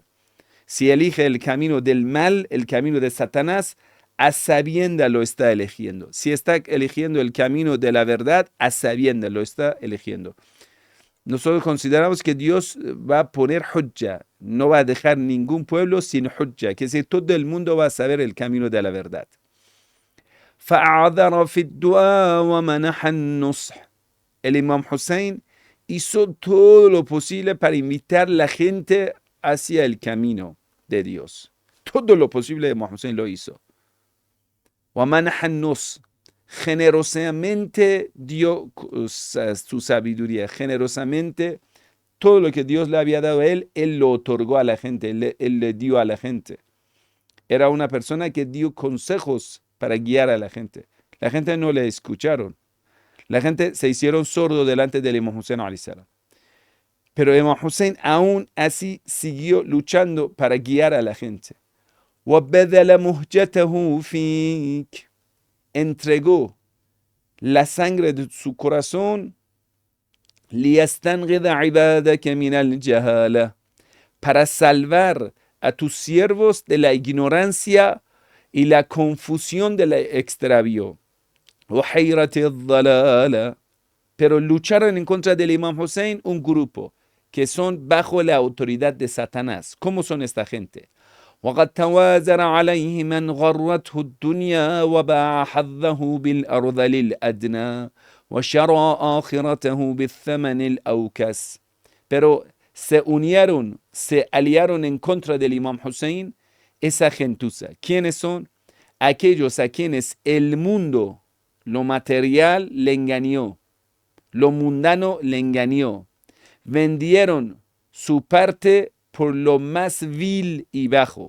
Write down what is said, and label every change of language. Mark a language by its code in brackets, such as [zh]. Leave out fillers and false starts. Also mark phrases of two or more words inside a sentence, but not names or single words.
[es] Si elige el camino del mal, el camino de Satanás, a sabiendas lo está eligiendo. Si está eligiendo el camino de la verdad, a sabiendas lo está eligiendo. Nosotros consideramos que Dios va a poner hujja, no va a dejar ningún pueblo sin hujja, que es decir, todo el mundo va a saber el camino de la verdad. [ar] فَأَعْذَرَ فِي الدُّعَاءِ وَمَنَحَ النُّصْحِ. [es] el Imam Hussein hizo todo lo posible para invitar a la gente hacia el camino de Dios. Todo lo posible Imam Hussein lo hizo. Nos generosamente dio su sabiduría, generosamente todo lo que Dios le había dado a él lo otorgó a la gente, él le dio a la gente. Era una persona que dio consejos para guiar a la gente. La gente no le escucharon. La gente se hicieron sordos delante del Imam Hussein [ar] عليه السلام. [es] Pero Imam Hussein aún así siguió luchando para guiar a la gente. [ar] وَبَذَلَ مُهْجَتَهُ فِيكَ. [es] Entregó la sangre de su corazón [ar] لِيَسْتَنْغِذَ عِبَادَكَ مِنَ الْجَهَالَةِ. [es] Para salvar a tus siervos de la ignorancia y la confusión del extravío. [ar] وَحَيْرَةِ الضَّلَالَةِ. [es] Pero lucharon en contra del Imam Hussein un grupo que son bajo la autoridad de Satanás. ¿Cómo son esta gente? [ar] وقد توازر عليه من غرته الدنيا وباع حظه بالأرذل الأدنى وشرى آخرته بالثمن الأوكس. [es] Pero se unieron, se aliaron en contra del Imam Hussein esa gentuza. ¿Quiénes son? Aquellos a quienes el mundo, lo material, le engañó. Lo mundano le engañó. Vendieron su parte por lo más vil y bajo.